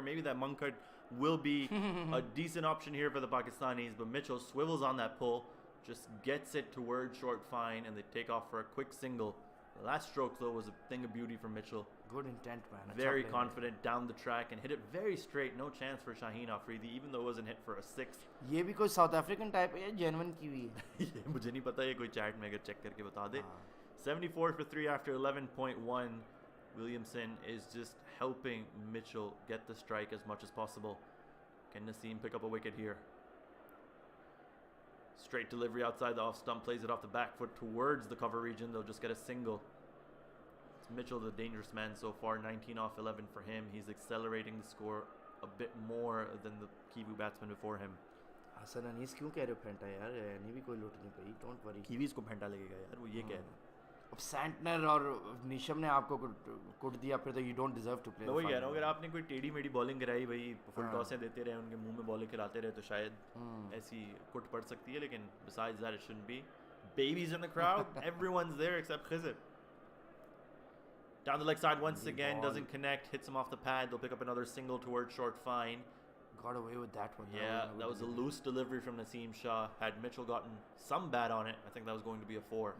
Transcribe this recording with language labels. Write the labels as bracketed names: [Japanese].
[English] Maybe that Munkard will be a decent option here for the Pakistanis. But Mitchell swivels on that pull, just gets it towards short fine, and they take off for a quick single. The last stroke, though, was a thing of beauty from Mitchell. Good intent, man. [Hindi] अच्छा [English] Very play. confident down the track and hit it very straight. No chance for Shaheen Afridi, even though it wasn't hit for a 6. [Hindi] ये भी कोई [English] South African type [Hindi] है या genuine की हुई है? ये मुझे नहीं पता, ये कोई चैट में अगर चेक करके बता दे. [English] 74 for 3 after 11.1. Williamson is just helping Mitchell get the strike as much as possible. Can Naseem pick up a wicket here? Straight delivery outside the off stump, plays it off the back foot towards the cover region. They'll just get a single. It's Mitchell, the dangerous man so far. 19 off 11 for him. He's accelerating the score a bit more than the Kiwi batsman before him. [Hindi] Hasan Anees क्यों कह रहे हो फेंटा यार? नहीं भी कोई लूट नहीं पड़ी. [English] Don't worry. [Hindi] Kiwis को फेंटा लगेगा यार, वो ये कह रहे हैं. अब सैंटनर और निशम ने आपको कुट दिया फिर तो [English] you don't deserve to play. [Hindi] मैं वही कह रहा हूँ, अगर आपने कोई टेढ़ी मेढ़ी बॉलिंग कराई, भाई फुल टॉसें देते रहे, उनके मुंह में बॉलिंग खिलाते रहे, तो शायद ऐसी कुट पड़ सकती है. लेकिन [English] besides that, it shouldn't be. Babies in the crowd, everyone's there except Khizr. Down the leg side once again, doesn't connect, hits him off the pad. They'll pick up another single towards short fine. Got away with that one. Yeah, that was a loose delivery from Naseem Shah. Had Mitchell gotten some bat on it, I think that was going to be a 4.